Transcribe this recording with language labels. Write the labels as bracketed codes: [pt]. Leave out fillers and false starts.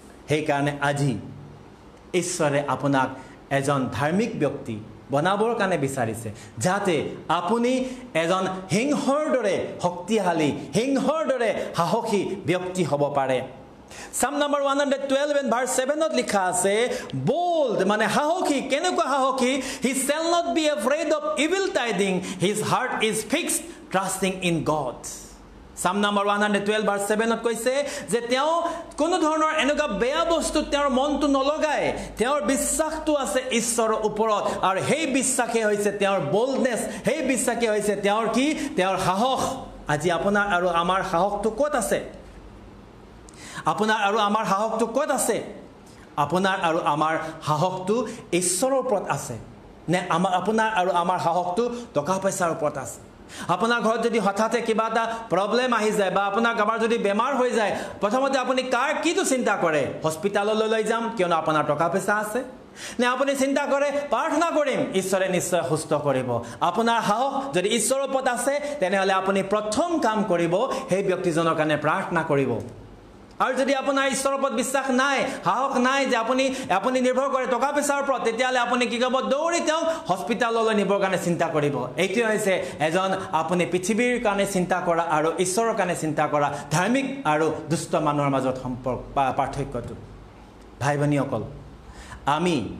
[as] সেইকাৰণে আজি ঈশ্বৰে আপোনাক এজন ধাৰ্মিক ব্যক্তি বনাবৰ কাৰণে বিচাৰিছে, যাতে আপুনি এজন সিংহৰ দৰে শক্তিশালী, সিংহৰ দৰে সাহসী ব্যক্তি হ'ব পাৰে। Psalm number 112 and verse 7ত লিখা আছে, bold মানে সাহসী। কেনেকুৱা সাহসী? [en] He shall not be afraid of evil tidings, his heart is fixed trusting in God. [as] Psalm number 112 verse 7ত কৈছে যে তেওঁ কোনো ধৰণৰ এনেকুৱা বেয়া বস্তু তেওঁৰ মনটো নলগায়, তেওঁৰ বিশ্বাসটো আছে ঈশ্বৰৰ ওপৰত, আৰু সেই বিশ্বাসে হৈছে তেওঁৰ boldness, সেই বিশ্বাসে হৈছে তেওঁৰ কি, তেওঁৰ সাহস। আজি আপোনাৰ আৰু আমাৰ সাহসটো ক'ত আছে? আপোনাৰ আৰু আমাৰ সাহসটো ক'ত আছে? আপোনাৰ আৰু আমাৰ সাহসটো ঈশ্বৰৰ ওপৰত আছে নে আপোনাৰ আৰু আমাৰ সাহসটো টকা পইচাৰ ওপৰত আছে? আপোনাৰ ঘৰত যদি হঠাতে কিবা এটা প্ৰব্লেম আহি যায় বা আপোনাৰ কাৰোবাৰ যদি বেমাৰ হৈ যায়, প্ৰথমতে আপুনি কিটো চিন্তা কৰে? হস্পিটাললৈ লৈ যাম কিয়নো আপোনাৰ টকা পইচা আছে, নে আপুনি চিন্তা কৰে প্ৰাৰ্থনা কৰিম ঈশ্বৰে নিশ্চয় সুস্থ কৰিব? আপোনাৰ সাহস যদি ঈশ্বৰৰ ওপৰত আছে, তেনেহ'লে আপুনি প্ৰথম কাম কৰিব সেই ব্যক্তিজনৰ কাৰণে প্ৰাৰ্থনা কৰিব। আৰু যদি আপোনাৰ ঈশ্বৰৰ ওপৰত বিশ্বাস নাই সাহস নাই যে আপুনি নিৰ্ভৰ কৰে টকা পইচাৰ ওপৰত তেতিয়াহ'লে আপুনি কি কৰিব দৌৰি তেওঁ হস্পিটাললৈ নিবৰ কাৰণে চিন্তা কৰিব এইটো হৈছে এজন আপুনি পৃথিৱীৰ কাৰণে চিন্তা কৰা আৰু ঈশ্বৰৰ কাৰণে চিন্তা কৰা ধাৰ্মিক আৰু দুষ্ট মানুহৰ মাজত সম্পৰ্ক পাৰ্থক্যটো ভাই ভনীসকল আমি